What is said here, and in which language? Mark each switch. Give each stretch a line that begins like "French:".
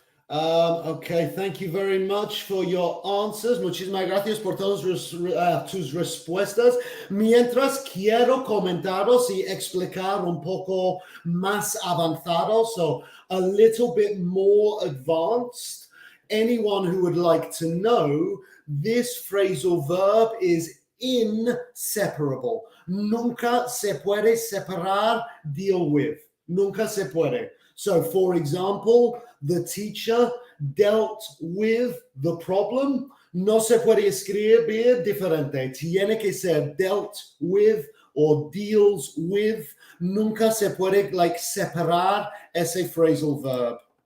English: Okay, thank you very much for your answers.
Spanish: Muchísimas gracias por todas tus respuestas. Mientras quiero comentaros y explicar un poco más avanzado,
English: so a little bit more advanced. Anyone who would like to know, this phrasal verb is inseparable.
Spanish: Nunca se puede separar deal with. Nunca se puede.
English: So, for example, the teacher dealt with the problem.
Spanish: No se puede escribir diferente. Tiene que ser dealt with or deals with. Nunca se puede separar ese phrasal verb.